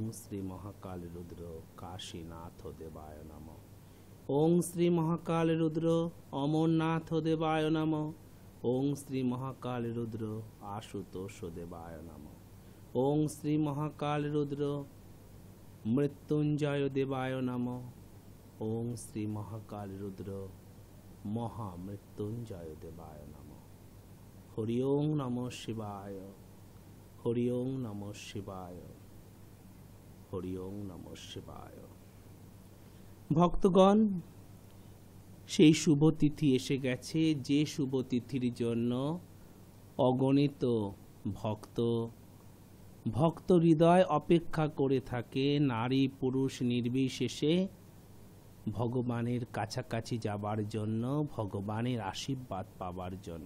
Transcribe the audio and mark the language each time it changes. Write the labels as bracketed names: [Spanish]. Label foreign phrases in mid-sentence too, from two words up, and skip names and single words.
[Sanskrit] শ্রী মহাকাল রুদ্র কাশীনাথ দেবায় নমঃ, ওং শ্রী মহাকাল রুদ্র অমরনাথ দেবায় নমঃ, ওং শ্রী মহাকাল রুদ্র আশুতোষ দেবায় নমঃ, ওং শ্রী মহাকাল রুদ্র মৃত্যুঞ্জয় দেবায় নমঃ, ওং শ্রী মহাকাল রুদ্র মহামৃত্যুঞ্জয় দেবায় নমঃ। হরি ওং নমঃ শিবায়, হরি ওং নমঃ শিবায়, হরি ওং নমঃ শিবায়। [Bangla] ভক্তগণ, সেই শুভ তিথি এসে গেছে, যে শুভ তিথির জন্য অগণিত ভক্ত হৃদয় অপেক্ষা করে থাকে, নারী পুরুষ নির্বিশেষে ভগবানের কাছাকাছি যাবার জন্য, ভগবানের আশীর্বাদ পাবার জন্য।